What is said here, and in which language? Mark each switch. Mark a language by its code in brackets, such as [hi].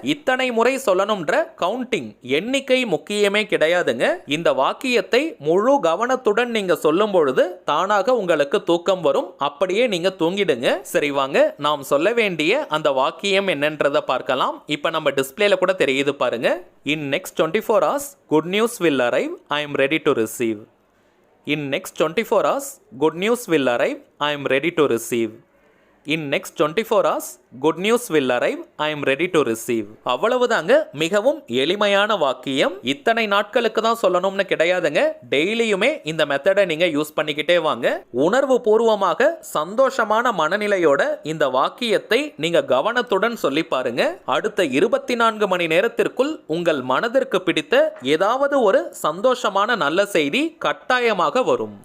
[ta] இத்தனை முறை சொல்லணும்ன்ற கவுண்டிங் எண்ணிக்கை முக்கியமே கிடையாதுங்க. இந்த வாக்கியத்தை முழு கவனத்துடன் நீங்க சொல்லும் பொழுது தானாக உங்களுக்கு தூக்கம் வரும். அப்படியே நீங்க தூங்கிடுங்க. சரி வாங்க, நாம் சொல்ல வேண்டிய அந்த வாக்கியம் என்னன்றத பார்க்கலாம். இப்ப நம்ம டிஸ்பிளேல கூட தெரியுது பாருங்க. [en] In next 24 hours good news will arrive, I am ready to receive. In next 24 hours good news will arrive, I am ready to receive. In next 24 hours good news will arrive, I am ready to receive. [ta] அவ்வளவுதாங்க. மிகவும் எளிமையான வாக்கியம். இத்தனை நாட்களுக்கு தான் சொல்லணும்னு கிடையாதுங்க. டெய்லியுமே இந்த மெத்தடை நீங்க யூஸ் பண்ணிக்கிட்டே வாங்க. உணர்வு பூர்வமாக சந்தோஷமான மனநிலையோட இந்த வாக்கியத்தை நீங்க கவனத்துடன் சொல்லி பாருங்க. அடுத்த 24 மணி நேரத்திற்குள் உங்கள் மனதிற்கு பிடித்த ஏதாவது ஒரு சந்தோஷமான நல்ல செய்தி கட்டாயமாக வரும்.